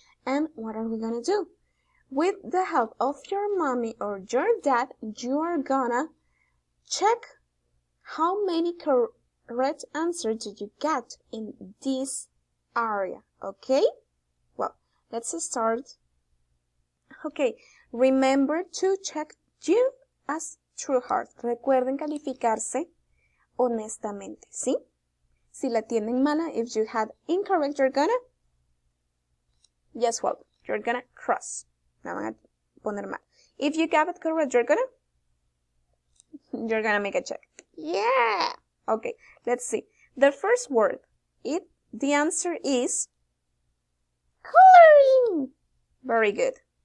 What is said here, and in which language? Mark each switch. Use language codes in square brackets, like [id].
[en] And what are we gonna do? With the help of your mommy or your dad, you are gonna check how many correct answers did you get in this area, okay? Well, let's start. Okay, remember to check you as true heart. [es] Recuerden calificarse honestamente, ¿sí? Si la tienen mala, [en] if you had incorrect, you're gonna, yes, well, you're gonna cross. [es] La van a poner mal. [en] If you got it correct, you're gonna make a check. Yeah. Okay, let's see. The first word, the answer is coloring. Very good.